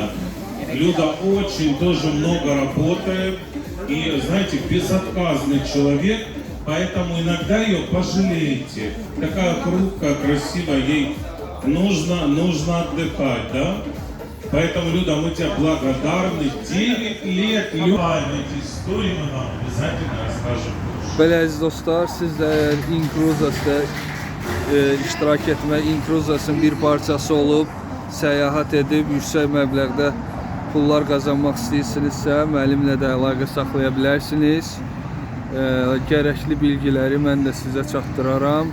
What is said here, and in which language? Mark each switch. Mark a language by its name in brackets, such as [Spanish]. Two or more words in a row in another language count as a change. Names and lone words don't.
[Russian] Люда очень тоже много работает и, знаете, безотказный человек, поэтому иногда ее пожалеете. Такая хрупкая, красивая, ей нужно отдыхать, да? Поэтому, Люда, мы тебе благодарны. 9 лет, Люда, эти истории мы вам обязательно расскажем. [Azerbaijani] Belə əziz dostlar, siz də əgər İnkruzas'da iştirak etmək, İnkruzas'ın bir parçası olub, səyahət edib, yüksək məbləğdə pullar qazanmaq istəyirsinizsə, mənimlə də əlaqə saxlaya bilərsiniz. Gərəkli bilgiləri mən də sizə çatdıraram.